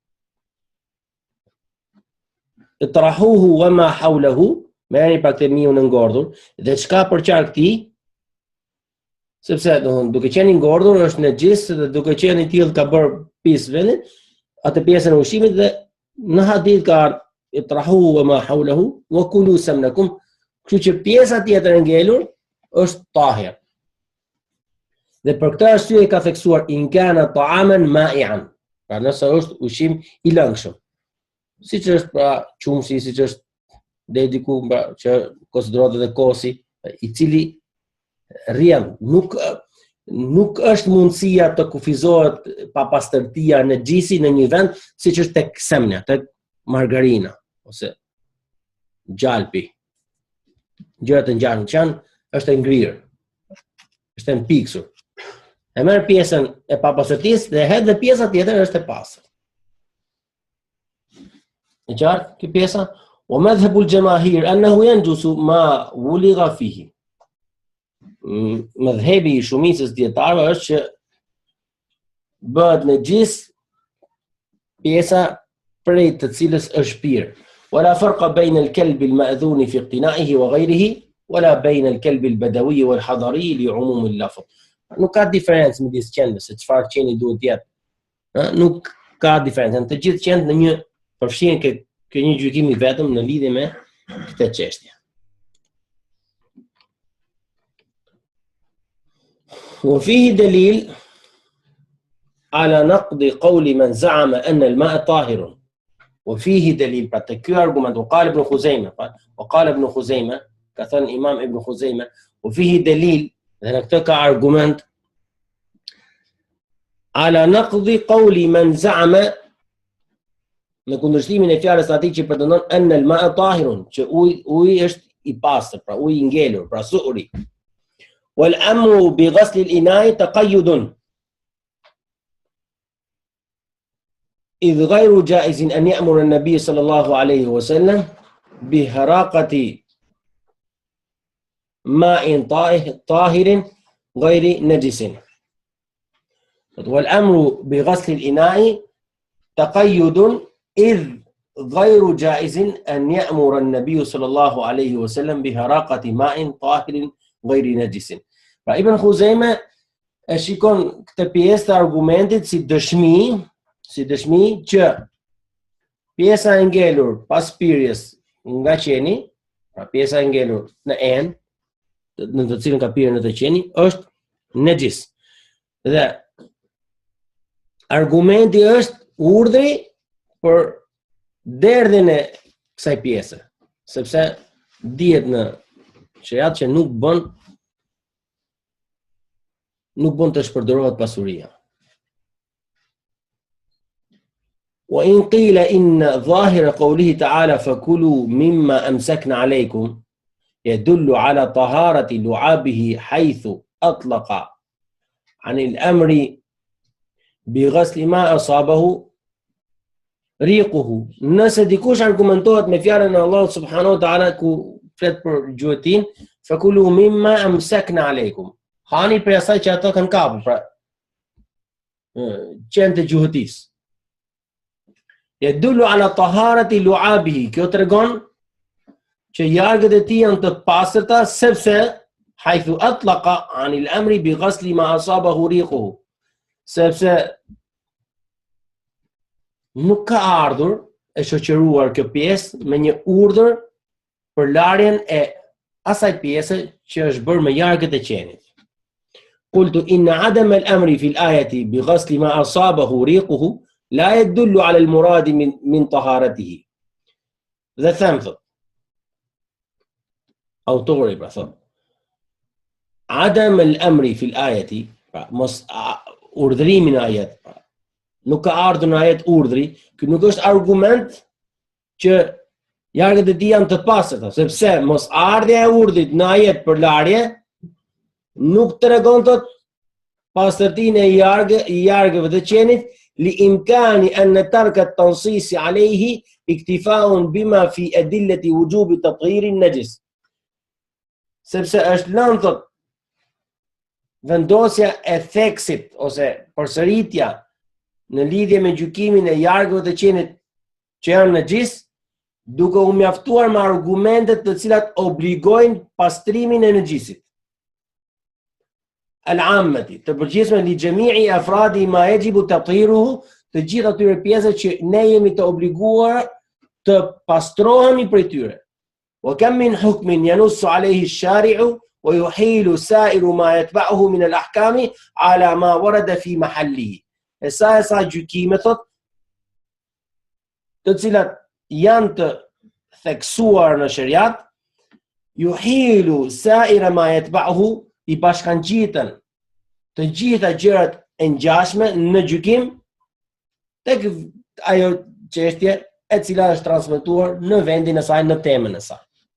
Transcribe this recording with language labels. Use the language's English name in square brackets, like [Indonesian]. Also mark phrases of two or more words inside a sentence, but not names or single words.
[Arabic] اطرحوه وما حوله, [Albanian] merrni pak të miun e ngordhur, dhe çka përqar këtij, sepse duke qenë i ngordhur është najis dhe duke qenë i tillë ka bërë pis vendin, atë pjesën e ushqimit, dhe në hadith ka [Arabic] اطرحوه وما حوله وكلوا سمنكم, [Albanian] kështu që pjesa tjetër e ngelur është tahir. Dhe për këtë arsye ka theksuar [Arabic] إن كان طعاما مائعا, [Albanian] pra nëse është ushqim i lëngshëm. Siç është pra qumshi, siç është deri diku që konsiderohet edhe kosi, i cili rrjedh, nuk nuk është mundësia të kufizohet papastërtia në gjisi në një vend, siç është tek semnja, tek margarina ose gjalpi. Gjërat e ngjashme që janë është e ngrirë, është e mpiksur. E merr pjesën e papastërtisë dhe hedh dhe pjesa tjetër është e pastër. E qartë kjo pjesa? [Arabic] ومذهب الجماهير أنه ينجس ما ولغ فيه. [Albanian] Madhhabi I shumicës dietarëve është që bëhet najis pjesa prej të cilës është pirë. [Arabic] ولا فرق بين الكلب المأذون في اقتنائه وغيره ولا بين الكلب البدوي والحضري لعموم اللفظ. [Albanian] Nuk ka diferencë midis qenve se çfarë qeni duhet të jetë. Nuk ka diferencë. Të gjithë qenë në një përfshihen ke një gjykim I vetëm në lidhje me këtë çështje. [Arabic] وفيه دليل على نقض قول من زعم أن الماء طاهر. وفيه دليل [Albanian] pra të ky argument [Arabic] وقال ابن خزيمة وقال ابن خزيمة [Albanian] ka thënë Imam Ibn Khuzaimah [Arabic] وفيه دليل [Albanian] dhe në këtë ka argument [Arabic] على نقض قول من زعم [Albanian] në kundërshtimin e fjalës atij që pretendon [Arabic] أن الماء طاهر [Albanian] që uji është I pastër, pra uji I ngelur, pra suhri. [Arabic] والأمر بغسل الإناء تقيد إذ غير جائز أن يأمر النبي صلى الله عليه وسلم بهراقة ماء طاهر غير نجس. والأمر بغسل الإناء تقيد إذ غير جائز أن يأمر النبي صلى الله عليه وسلم بهراقة ماء طاهر غير نجس. [Albanian] Pra Ibn Khuzaimah e shikon këtë pjesë të argumentit si dëshmi që pjesa e ngelur pas pirjes nga qeni, pra pjesa e ngelur në enë, në të cilën ka pirë në të qeni, është nejis. Dhe argumenti është urdhri për derdhjen e kësaj pjese, sepse dihet në shariat që nuk bën të shpërdoret pasuria. [Arabic] وإن قيل إن ظاهر قوله تعالى فكلوا مما أمسكنا عليكم يدل على طهارة لعابه حيث أطلق عن الأمر بغسل ما أصابه ريقه. [Albanian] Nëse dikush argumentohet me fjalën e Allahut [Arabic] سبحانه وتعالى [Albanian] ku flet për gjuetin, [Arabic] فكلوا مما أمسكن عليكم. [Albanian] Hani për asaj që ato kanë kapur, pra qenë të gjuhëtis. [Arabic] يدل على طهارة لعابه. [Albanian] Kjo tregon që jargët e tij janë të pastërta sepse [Arabic] حيث أطلق عن الأمر بغسل ما أصابه ريقه. [Albanian] Sepse nuk ka ardhur e shoqëruar kjo pjesë me një urdhër për larjen e asaj pjese që është bërë me jargët e qenit. [Arabic] قلت إن عدم الأمر في الآية بغسل ما أصابه ريقه لا يدل على المراد من طهارته. [English] The thumb. [Albanian] Autori pra thot. [Arabic] عدم الأمر في الآية [Albanian] mos urdhrimin e ajet. Nuk ka ardhur në ajet urdhri, ky nuk është argument që jargët e tij janë të pastërta, sepse mos ardhja e urdhrit në ajet për larje nuk tregon të pastërtinë e jargëve të qenit [Arabic] لإمكان أن ترك التنصيص عليه اكتفاء بما في أدلة وجوب تطهير النجس. [Albanian] Sepse është lënë thot vendosja e theksit ose përsëritja në lidhje me gjykimin e jargëve të qenit që janë najis, duke u mjaftuar me argumentet të cilat obligojnë pastrimin e najisit. Al-ammati, të përgjithshme [Arabic] لجميع أفراد ما يجب تطهيره, [Albanian] të gjitha atyre pjesët që ne jemi të obliguar të pastrohemi prej tyre. [Arabic] وكم من حكم ينص عليه الشارع ويحيل سائر ما يتبعه من الأحكام على ما ورد في محله. [Albanian] E sa gjykime thot, të cilat janë të theksuar në shariat, [Arabic] يحيل سائر ما يتبعه, [Albanian] I bashkangjitën të gjitha gjërat e ngjashme në gjykim tek ajo çështje e cila është transmetuar në vendin e saj, në temën e saj.